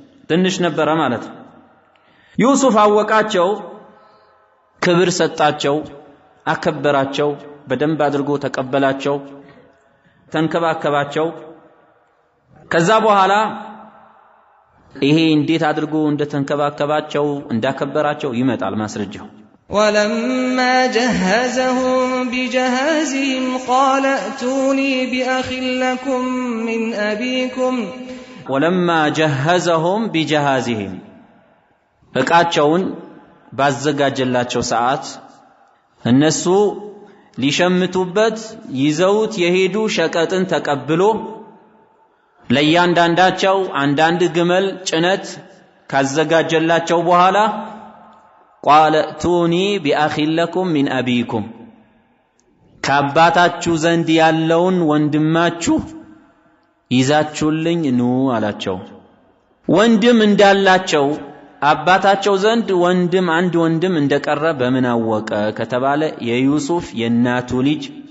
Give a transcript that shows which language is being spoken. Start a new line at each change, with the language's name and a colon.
Amharic: ትንሽ ነበር ማለት ዩሱፍ አወቃቸው ክብር ሰጣቸው አከበራቸው በደንብ አድርጎ ተቀበላቸው ተንከባከባቸው ከዛ በኋላ ይሄ እንዴት አድርጎ እንደተንከባከባቸው እንዳከበራቸው ይመጣል ማስረጃው
Arabic: ولما جهزهم بجهازهم قال ائتوني بأخ لكم من أبيكم ولما جهزهم بجهازهم
Amharic: እቃቸውን ባዘጋጀላቸው ሰዓት እነሱ ሊሸምቱበት ይዘውት የሄዱ ሸቀጥን ተቀብሎ ለያንዳንዳቸው አንዳንድ ግመል ጭነት ካዘጋጀላቸው በኋላ
Arabic: قال ائتوني بأخ لكم من أبيكم
Amharic: ከአባታችሁ ዘንድ ያለውን ወንድማችሁ ይዛችሁልኝ ኑ አላቸው ወንድም እንዳላቸው አባታቸው ዘንድ አንድ ወንድም እንደቀረ በምን አወቀ ከተባለ የዩሱፍ የናቱ ልጅ